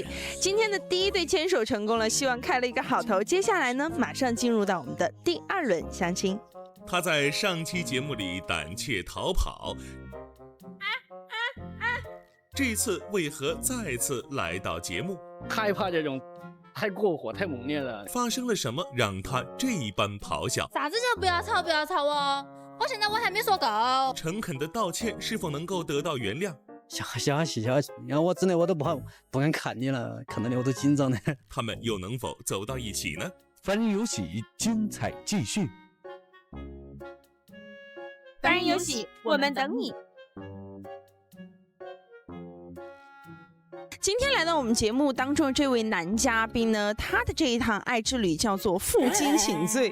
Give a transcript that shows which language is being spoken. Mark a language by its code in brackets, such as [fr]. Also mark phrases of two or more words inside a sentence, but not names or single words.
[zh] 今天的第一對牽手成功了，希望開了一個好頭。接下來呢，馬上進入到我們的第二輪相親。他在上期節目裡膽怯逃跑，這次為何再次來到節目？害怕這種太過火、太猛烈了。發生了什麼讓他這般咆哮？啥子叫不要吵，不要吵哦！我現在我還沒說夠。誠懇的道歉是否能夠得到原諒？消息，然後我真的我都不敢看你了，看到你我都緊張的。他們又能否走到一起呢？凡人遊戲精彩繼續。凡人遊戲，我們等你。今天來到我們節目當中的這位男嘉賓呢，他的這一趟愛之旅叫做負荊請罪。